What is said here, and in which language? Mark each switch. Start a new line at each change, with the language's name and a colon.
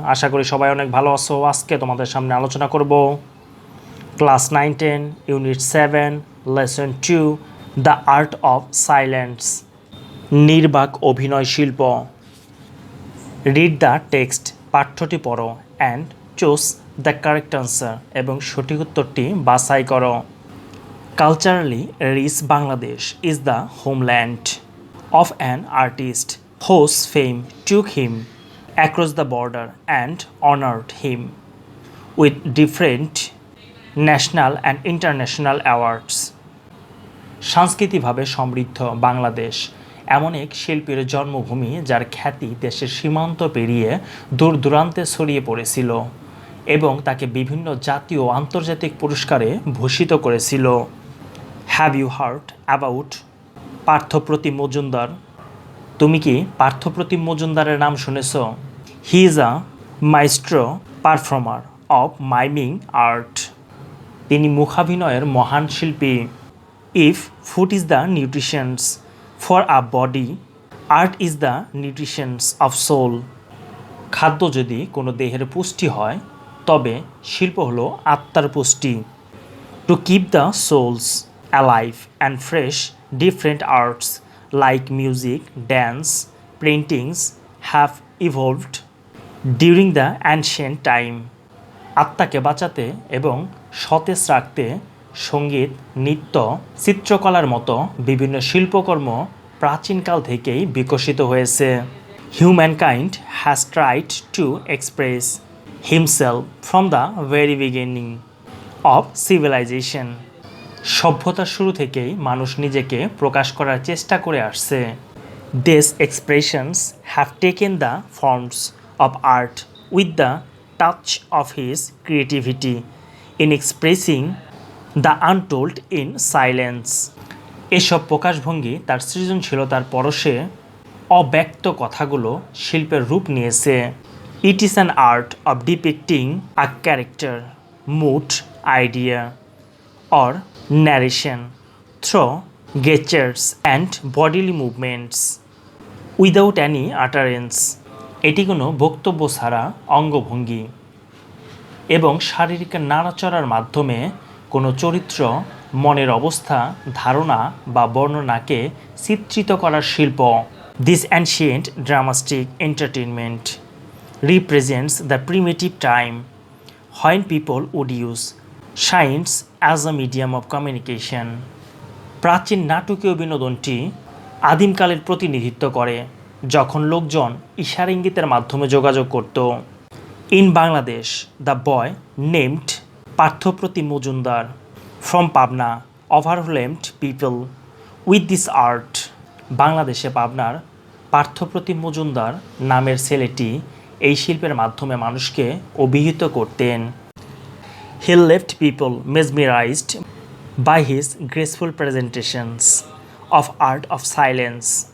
Bangla: আশা করি সবাই অনেক ভালো আছো। আজকে তোমাদের সামনে আলোচনা করব class 9-10 unit 7 lesson 2 the art of silence, নির্বাক অভিনয় শিল্প।
English: read the text,
Bangla: পাঠ্যটি পড়ো,
English: and choose the correct answer,
Bangla: এবং সঠিক উত্তরটি বাছাই করো।
English: Culturally rich Bangladesh is the homeland of an artist whose fame took him across the border and honored him with different national and international awards.
Bangla: সাংস্কৃতিকভাবে সমৃদ্ধ বাংলাদেশ এমন এক শিল্পীর জন্মভূমি যার খ্যাতি দেশের সীমান্ত পেরিয়ে দূর দূরান্তে ছড়িয়ে পড়েছিল এবং তাকে বিভিন্ন জাতীয় ও আন্তর্জাতিক পুরস্কারে ভূষিত করেছিল।
English: Have you heard about Parthapratim Majumdar?
Bangla: তুমি কি পার্থপ্রতিম মজুমদারের নাম শুনেছ?
English: He is a maestro performer of miming art.
Bangla: তিনি মুখাভিনয়ের মহান শিল্পী।
English: If food is the nutritions for a body, art is the nutritions of soul.
Bangla: খাদ্য যদি কোনো দেহের পুষ্টি হয়, তবে শিল্প হলো আত্মার পুষ্টি।
English: To keep the souls alive and fresh, different arts like music, dance, paintings have evolved during the ancient time.
Bangla: আত্মাকে বাঁচাতে এবং সতেজ রাখতে সঙ্গীত, নৃত্য, চিত্রকলার মতো বিভিন্ন শিল্পকর্ম প্রাচীনকাল থেকেই বিকশিত হয়েছে।
English: Humankind has tried to express himself from the very beginning of civilization.
Bangla: সভ্যতার শুরু থেকেই মানুষ নিজেকে প্রকাশ করার চেষ্টা করে আসছে।
English: These expressions have taken the forms of art with the touch of his creativity in expressing the untold in silence.
Bangla: এসব প্রকাশভঙ্গি তার সৃজনশীলতার পরশে অব্যক্ত কথাগুলো শিল্পের রূপ নিয়েছে।
English: It is an art of depicting a character, mood, idea or narration through gestures and bodily movements without any utterance.
Bangla: এটি কোনো বক্তব্য ছাড়া অঙ্গভঙ্গি এবং শারীরিক নাড়াচড়ার মাধ্যমে কোনো চরিত্র, মনের অবস্থা, ধারণা বা বর্ণনাকে চিত্রিত করার শিল্প।
English: This ancient dramatic entertainment represents the primitive time when people would use signs as a medium of communication.
Bangla: প্রাচীন নাটকীয় বিনোদনটি আদিমকালের প্রতিনিধিত্ব করে, যখন লোকজন ইশারা ইঙ্গিতের মাধ্যমে যোগাযোগ করত।
English: In Bangladesh, the boy named Parthapratim Majumdar from Pabna overwhelmed people with this art.
Bangla: বাংলাদেশে পাবনার পার্থপ্রতিম মজুমদার নামের ছেলেটি এই শিল্পের মাধ্যমে মানুষকে অভিহিত করতেন।
English: He left people mesmerized by his graceful presentations of art of silence.